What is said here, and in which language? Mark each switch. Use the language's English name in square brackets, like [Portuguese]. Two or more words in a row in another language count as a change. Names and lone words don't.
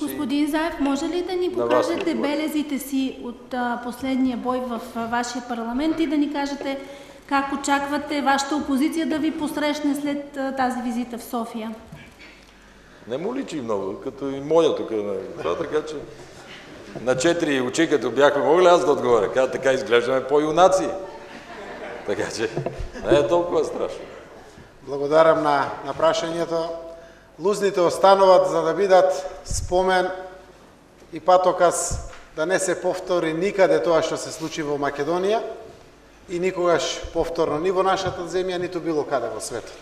[Bulgarian] Господин Заев, може ли да ни покажете белезите си от последния бой в вашия парламент и да ни кажете как очаквате вашата опозиция да ви посрещне след тази визита в София? Не му личи много, като и моя тук. Така че на 4 очи, като бяхме могли аз да отговоря. Така изглеждаме по-юнаци. Така че не е толкова страшно. [Macedonian] Благодарам на прашањето. Лузните остануват за да бидат спомен и патоказ да не се повтори никаде тоа што се случи во Македонија и никогаш повторно ни во нашата земја, ниту било каде во светот.